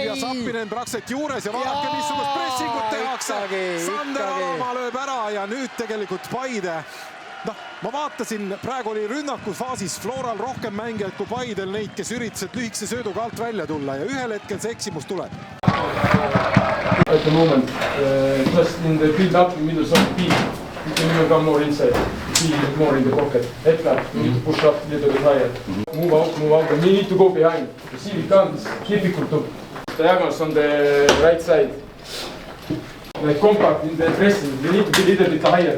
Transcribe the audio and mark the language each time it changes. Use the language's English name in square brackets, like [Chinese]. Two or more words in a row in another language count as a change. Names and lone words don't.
[Estonian] ja Sappinen praktiliselt juures ja vaadake, missugust pressingut tehakse. Sander Alamaa lööb ära ja nüüd tegelikult Paide. Ma vaatasin, praegu oli rünnakusfaasis Floral rohkem mängijaid kui Paidel neid, kes üritasid lühikese sööduga alt välja tulla ja ühel hetkel see eksimus tuleb. [English] At the moment, just in the build up in middle of the field, you can even come more inside. You feel more in the pocket. Edgar, you need to push up a little bit higher. Move out, and we need to go behind. You see, we can't, it's difficult to. Diagonals on the right side. Like compact in the pressing, we need to be a little bit higher.